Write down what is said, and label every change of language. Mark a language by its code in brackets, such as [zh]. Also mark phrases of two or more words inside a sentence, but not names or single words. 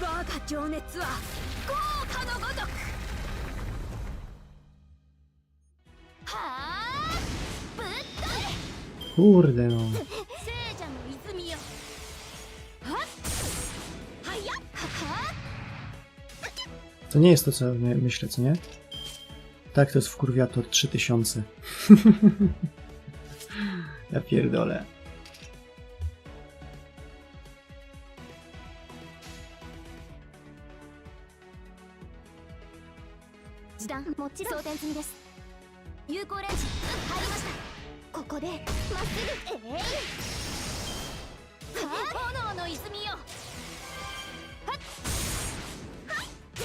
[ja] 我が情熱は豪華のごとく。はあぶっ飛べ。 [pl] Kurde no. [ja] 聖者の泉よ。はっはやっはは。 [pl] To nie jest to, co myślę, co nie? Tak, to jest wkurwiator 3000. Ja pierdolę. [ja] 示談もちろん装填済みです。有効レンジ入りました。ここでまっすぐ。炎の泉よ。はっはい。